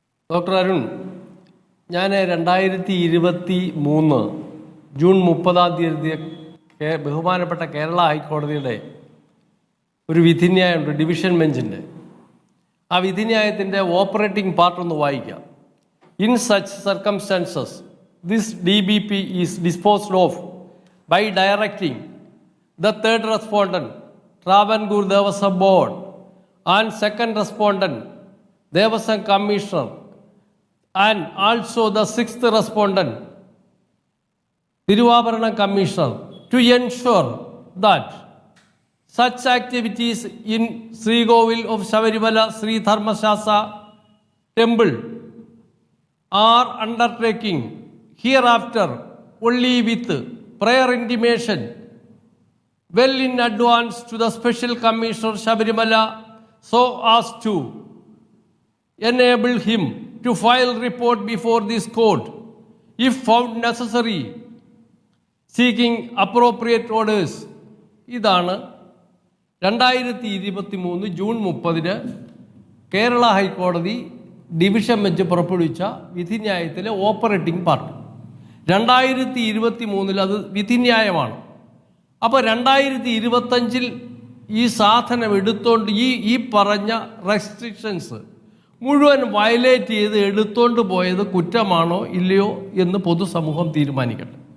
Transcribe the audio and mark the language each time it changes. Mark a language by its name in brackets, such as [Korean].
[Malayalam] Doctor Arun, ഞാൻ 2023 June 30 ബഹുമാനപ്പെട്ട കേരള ഹൈക്കോടതിയുടെ ഒരു വിധിന്യായമുണ്ട്, ഡിവിഷൻ ബെഞ്ചിൻ്റെ. ആ വിധിന്യായത്തിൻ്റെ ഓപ്പറേറ്റിംഗ് പാർട്ടൊന്ന് വായിക്കാം. [English] In such circumstances, this DBP is disposed of by directing the third respondent, Travancore Devasam Board, and second respondent, Devasam Commissioner, and also the sixth respondent, Thiruvabaranam Commissioner, to ensure that such activities in Srigovil of Shabarimala Sri Dharmashastra Temple are undertaking hereafter only with prior intimation well in advance to the Special Commissioner Shabarimala, so as to enable him to file report before this court if found necessary, seeking appropriate orders. [Malayalam] ഇതാണ് 2023 June 30 Kerala ഹൈക്കോടതി division bench പുറപ്പെടുവിച്ച വിധിന്യായത്തിലെ operating part. 2023 അത് വിധിന്യായമാണ്. അപ്പോൾ 2025 ഈ സാധനം എടുത്തോണ്ട് ഈ പറഞ്ഞ റെസ്ട്രിക്ഷൻസ് മുഴുവൻ വയലേറ്റ് ചെയ്ത് എടുത്തോണ്ട് പോയത് കുറ്റമാണോ ഇല്ലയോ എന്ന് പൊതുസമൂഹം തീരുമാനിക്കട്ടെ.